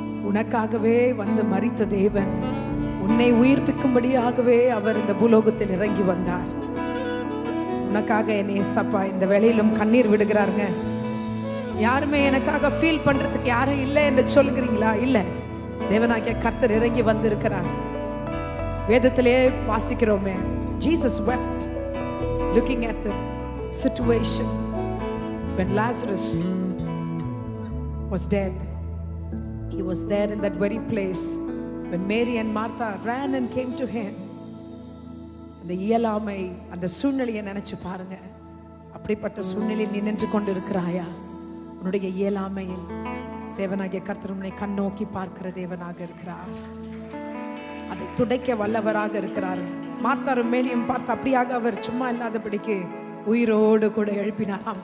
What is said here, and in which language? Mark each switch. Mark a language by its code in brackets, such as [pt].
[ta] உனக்காகவே வந்து மரித்த தேவன், உன்னை உயிர்ப்பிக்கும்படியாகவே அவர் இந்த பூலோகத்தில் இறங்கி வந்தார். உனக்காக என் ஏசப்பா இந்த வேளையிலும் கண்ணீர் விடுகிறாருங்க. யாருமே எனக்காக ஃபீல் பண்றதுக்கு யாரும் இல்லை என்று சொல்கிறீங்களா? இல்லை, தேவனாகிய கர்த்தர் இறங்கி வந்திருக்கிறார். வேதத்திலே வாசிக்கிறோமே, [en] Jesus wept looking at the situation when Lazarus was dead. He was there in that very place when Mary and Martha ran and came to him. [ta] அந்த இயலாமை, அந்த சூழ்நிலையை நினைச்சு பாருங்க. அப்படிப்பட்ட சூழ்நிலையில் நீ நின்று கொண்டு இருக்கிறாயா? உன்னுடைய இயலாமையில் தேவனாகிய கர்த்தர் உன்னை கண்ணோக்கி பார்க்கிற தேவனாக இருக்கிறார். அதை துடைக்க வல்லவராக இருக்கிறார். மார்த்தாரும் மேலியும் பார்த்து அப்படியாக அவர் சும்மா இல்லாதபடிக்கு உயிரோடு கூட எழுப்பினாராம்.